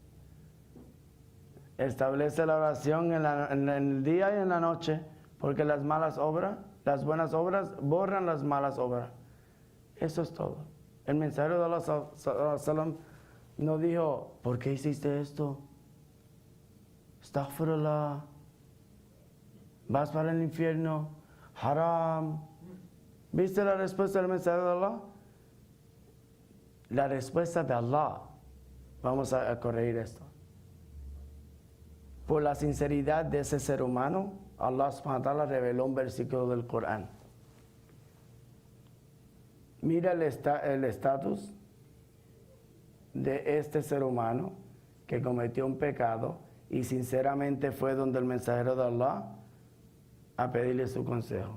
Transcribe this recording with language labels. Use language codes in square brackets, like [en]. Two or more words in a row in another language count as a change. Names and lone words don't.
[es] Establece la oración en el día y en la noche, porque las buenas obras borran las malas obras. Eso es todo. El mensajero de Allah [ar] صلى الله عليه وسلم [es] no dijo, ¿por qué hiciste esto? Astaghfirullah, vas para el infierno, haram. ¿Viste la respuesta del mensajero de Allah? La respuesta de Allah, vamos a corregir esto. Por la sinceridad de ese ser humano, [ar] الله سبحانه وتعالى [es] reveló un versículo del Corán. Mira el estatus de este ser humano que cometió un pecado y sinceramente fue donde el mensajero de Allah a pedirle su consejo.